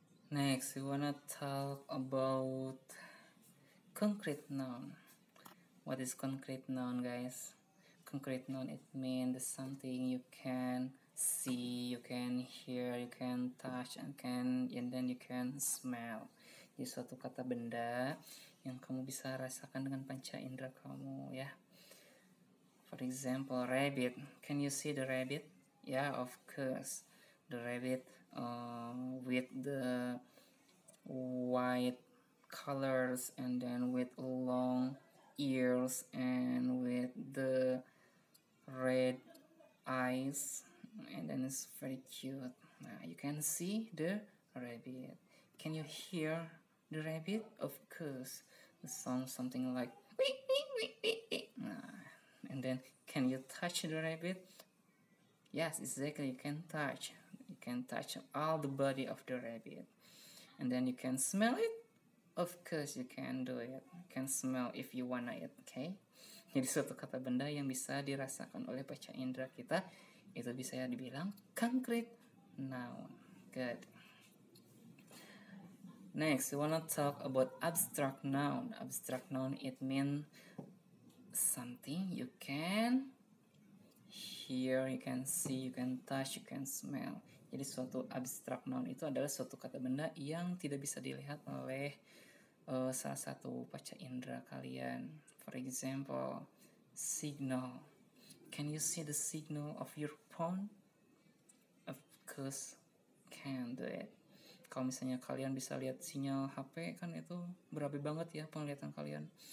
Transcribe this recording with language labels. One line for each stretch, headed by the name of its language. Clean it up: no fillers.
English: Next, we wanna talk about concrete noun. What is concrete noun, guys? Concrete noun, it means something you can see, you can hear, you can touch, and then you can smell.
Indonesian: Jadi suatu kata benda yang kamu bisa rasakan dengan panca indera kamu, ya.
English: For example, rabbit. Can you see the rabbit? Yeah, of course. The rabbit with the white colors and then with long ears and with the red eyes, and then it's very cute. Now you can see the rabbit. Can you hear the rabbit? Of course. It sounds something like wee, wee, wee, wee, wee. And then can you touch the rabbit? Yes, exactly, you can touch. You can touch all the body of the rabbit. And then you can smell it. Of course you can do it. You can smell if you wanna it, okay?
Indonesian: Jadi suatu kata benda yang bisa dirasakan oleh panca indera kita itu bisa dibilang concrete noun.
English: Good. Next, we wanna talk about abstract noun. Abstract noun, it means something you can hear, you can see, you can touch, you can smell.
Indonesian: Jadi suatu abstract noun itu adalah suatu kata benda yang tidak bisa dilihat oleh salah satu panca indera kalian.
English: For example, signal. Can you see the signal of your phone? Of course, can do it.
Indonesian: Kalau misalnya kalian bisa lihat sinyal HP kan itu berapi banget ya penglihatan kalian.